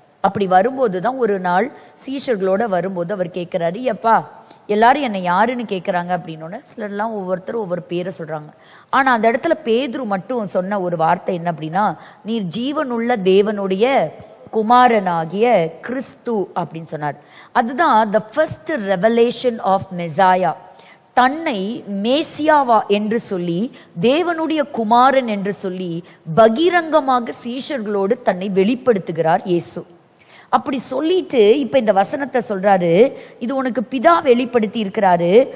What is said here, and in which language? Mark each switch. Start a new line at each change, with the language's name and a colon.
Tamil: அப்படி வரும்போது தான் ஒரு நாள் சீஷர்களோட வரும்போது அவர் கேட்கிறாரு, எப்பா எல்லாரும் என்னை யாருன்னு கேட்குறாங்க அப்படின்னு. சிலர்லாம் ஒவ்வொருத்தரும் ஒவ்வொரு பேரை சொல்றாங்க. ஆனா அந்த இடத்துல பேதுரு மட்டும் சொன்ன ஒரு வார்த்தை என்ன அப்படின்னா, நீர் ஜீவனுள்ள தேவனுடைய குமாரனாகிய கிறிஸ்து அப்படின்னு சொன்னார். அதுதான்
English: the first revelation of Messiah.
Tamil: தன்னை மேசியாவா என்று சொல்லி, தேவனுடைய குமாரன் என்று சொல்லி பகிரங்கமாக சீஷர்களோடு தன்னை வெளிப்படுத்துகிறார் இயேசு. அப்படி சொல்லிட்டு இப்ப இந்த வசனத்தை சொல்றாரு, இது உனக்கு பிதா வெளிப்படுத்தி இருக்கிறாரு.